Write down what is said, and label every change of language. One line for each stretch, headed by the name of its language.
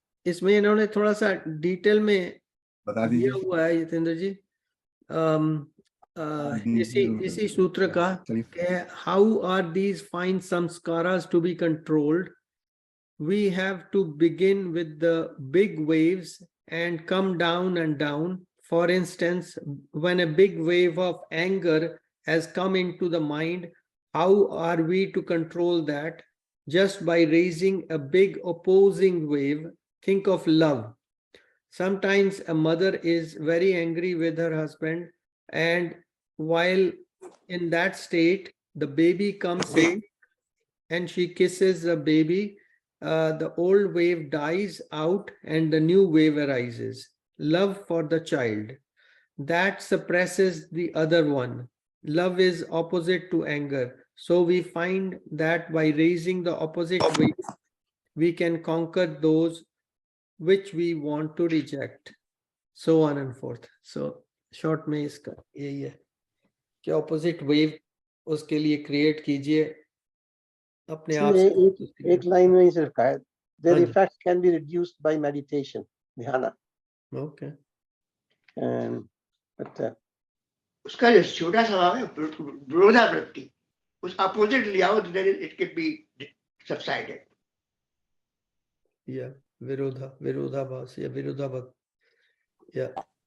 Hindi: इसमें इन्होंने थोड़ा सा डिटेल में बता दिया दीजिए. हुआ है जितेंद्र जी, इसी सूत्र का,
English: How are these fine संस्कारास to be controlled. We have to begin with the big waves and come down and down. For instance, when a big wave of anger has come into the mind, how are we to control that? Just by raising a big opposing wave. Think of love. Sometimes a mother is very angry with her husband, and while in that state, the baby comes in and she kisses the baby, the old wave dies out and the new wave arises. Love for the child. That suppresses the other one. Love is opposite to anger. So we find that by raising the opposite wave, we can conquer those which we want to reject. So on and forth.
Hindi: So short में इसका यही है कि
English: opposite wave
Hindi: उसके लिए create कीजिए अपने आप से। एक लाइन में ही सिर्फ कहा है,
English: their
Hindi: हाँ जी।
English: effects can be reduced by meditation, dhyana. Okay. But
Hindi: उसका जो छोटा सा भाव है विरोधावृत्ति, उस अपोजिट ले आओ,
English: then it can be subsided.
Hindi: Yeah, विरोधाभास या विरोधाभास।
English: Yeah.